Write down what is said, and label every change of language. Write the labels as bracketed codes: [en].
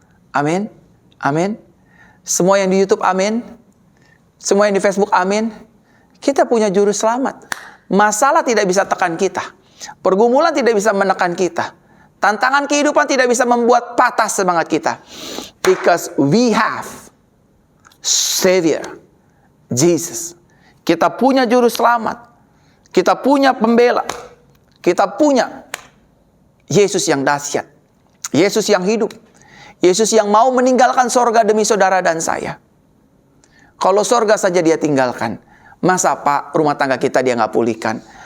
[id] Amin. Amin. Semua yang di YouTube, amin. Semua yang di Facebook, amin. Kita punya Juru Selamat. Masalah tidak bisa tekan kita. Pergumulan tidak bisa menekan kita. Tantangan kehidupan tidak bisa membuat patah semangat kita. [en] Because we have Savior, Jesus. [id] Kita punya Juru Selamat. Kita punya pembela. Kita punya Yesus yang dahsyat. Yesus yang hidup. Yesus yang mau meninggalkan sorga demi saudara dan saya. Kalau sorga saja dia tinggalkan, masa Pak rumah tangga kita dia nggak pulihkan?